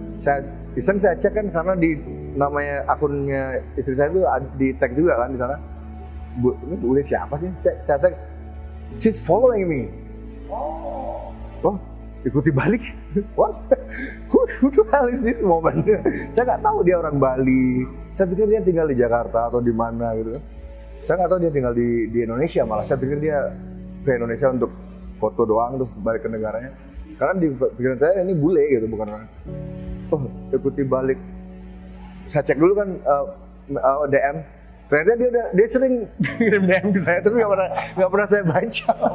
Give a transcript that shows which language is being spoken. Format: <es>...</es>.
<id>Saya cek kan karena di namanya akunnya istri saya itu di tag juga kan di sana. Ini bule siapa sih? Saya tag,</id> <en>she's following me.</en> <id>Oh, ikuti balik.</id> <en>What? Who the hell is this woman?</en> <id>Saya nggak tahu dia orang Bali. Saya pikir dia tinggal di Jakarta atau di mana gitu. Saya nggak tahu dia tinggal di Indonesia, malah saya pikir dia ke Indonesia untuk foto doang terus balik ke negaranya. Karena di pikiran saya ini bule gitu, bukan orang. Oh, ikuti balik. Saya cek dulu kan DM. Ternyata dia sering kirim DM ke saya, tapi nggak pernah saya baca.</id>